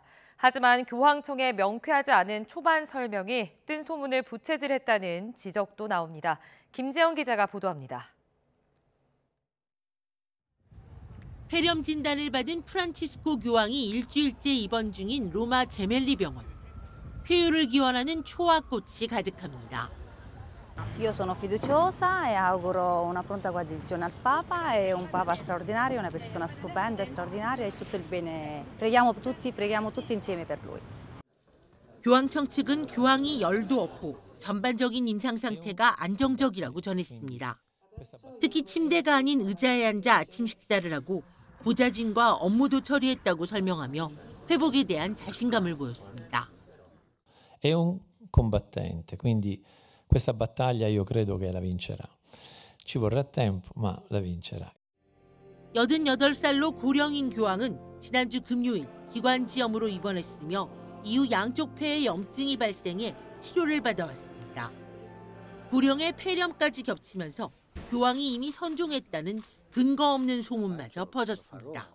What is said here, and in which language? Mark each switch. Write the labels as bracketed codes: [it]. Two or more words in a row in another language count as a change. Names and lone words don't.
[ko] 하지만 교황청의 명쾌하지 않은 초반 설명이 뜬 소문을 부채질했다는 지적도 나옵니다. 김재영 기자가 보도합니다. 폐렴 진단을 받은 프란치스코 교황이 일주일째 입원 중인 로마 제멜리 병원. 쾌유를 기원하는 초와꽃이 가득합니다. [it] Io sono fiduciosa e auguro una pronta guarigione al Papa e un Papa straordinario, una persona stupenda e straordinaria e tutto il bene. Preghiamo tutti insieme per lui. [ko] 교황청 측은 교황이 열도 없고 전반적인 임상 상태가 안정적이라고 전했습니다. 특히 침대가 아닌 의자에 앉아 아침 식사를 하고 보좌진과 업무도 처리했다고 설명하며 회복에 대한 자신감을 보였습니다. [it] È un combattente, quindi questa battaglia io credo che la vincerà. Ci vorrà tempo, ma la vincerà. [ko] 88살로 고령인 교황은 지난주 금요일 기관지염으로 입원했으며 이후 양쪽 폐에 염증이 발생해 치료를 받아왔습니다. 고령의 폐렴까지 겹치면서 교황이 이미 선종했다는 근거 없는 소문마저 퍼졌습니다.